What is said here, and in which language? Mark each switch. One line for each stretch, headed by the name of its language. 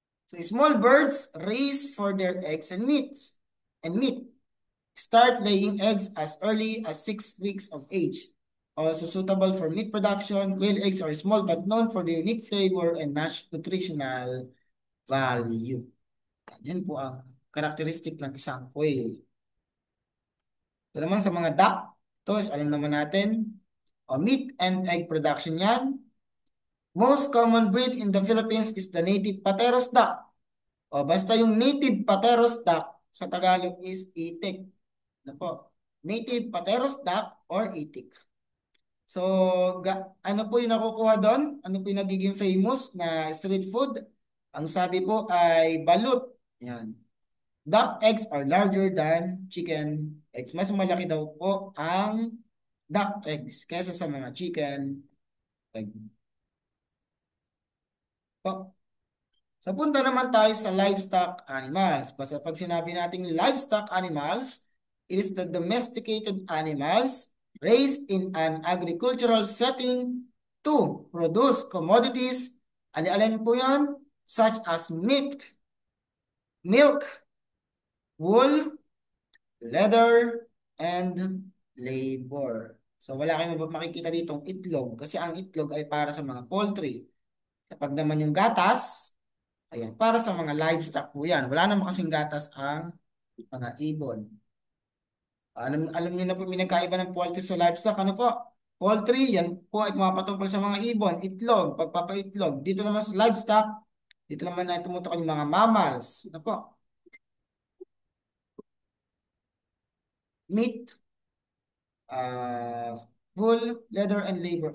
English: So, small birds raise for their eggs and meats. And meat. Start laying eggs as early as 6 weeks of age. Also suitable for meat production, quail eggs are small but known for their unique flavor and nutritional value.
Filipino: Yan po ang karakteristik ng isang quail. Ito naman sa mga duck, ito alam naman natin,
English: meat and egg production
Filipino: yan.
English: Most common breed in the Philippines is the native Pateros duck.
Filipino: Basta yung native Pateros duck sa Tagalog is itik. Ano po? Native Pateros duck or itik. So, ano po yung nakukuha doon? Ano po yung nagiging famous na street food? Ang sabi po ay balut. Yan.
English: Duck eggs are larger than chicken eggs.
Filipino: Mas malaki daw po ang duck eggs kaysa sa mga chicken egg. Po. Sa punta naman tayo sa livestock animals. Basta pag sinabi nating livestock animals,
English: it is the domesticated animals raised in an agricultural setting to produce commodities.
Filipino: Alin-alin po yan?
English: Such as meat, milk, wool, leather, and labor.
Filipino: So wala kayong makikita ditong itlog kasi ang itlog ay para sa mga poultry. Kapag naman yung gatas, ayan, para sa mga livestock po yan. Wala naman kasing gatas ang mga ibon. Alam niyo na po may nagkaiba ng poultry sa livestock. Ano po? Poultry, yan po ay pumapatungkol sa mga ibon, itlog, pagpapaitlog. Dito naman sa livestock, dito naman ay tumutukoy yung mga mammals. Ano po?
English: Meat, uh, wool, leather, and labor.